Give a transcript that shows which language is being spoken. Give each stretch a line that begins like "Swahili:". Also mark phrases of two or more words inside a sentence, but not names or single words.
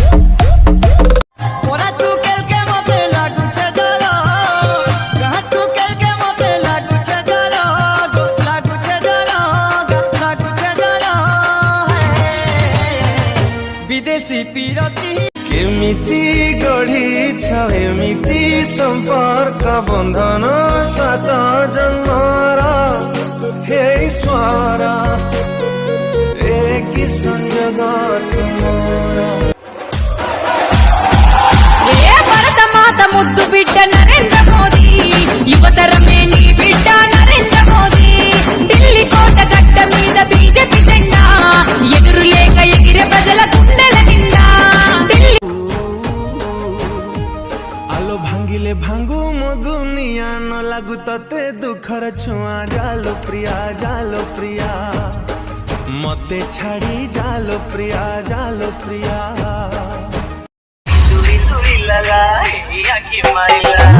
Odia: ବିଦେଶୀ ପୀରତୀ କେମିତି ଗଢ଼ୀ ଏମିତି ସମ୍ପର୍କ ବନ୍ଧନ ସାତ ଜନ୍ମର ହେ ଈଶ୍ୱର ଏକ ସଂଯୋଗ ତୁମରା
Telugu: భరత మాత ముద్దు బిడ్డ నరేంద్ర మోదీ యువతరమే నీ బిడ్డ నరేంద్ర మోదీ ఢిల్లీ కోట గడ్డ మీద బీజేపీ జెండా ఎదురు లేక ఎగిరే ప్రజల గుండెల నిండా
Odia: ଆଲୋ ଭାଙ୍ଗିଲେ ଭାଙ୍ଗୁ ମୋ ଦୁନିଆ ନ ଲାଗୁ ତତେ ଦୁଖର ଛୁଆ ଜାଲୋ ପ୍ରିୟା ମତେ ଛାଡ଼ୀ ଜାଲୋ ପ୍ରିୟା ତୁରୀ ତୁରୀ ଲଗା ଆଖୀ ମାଇଲ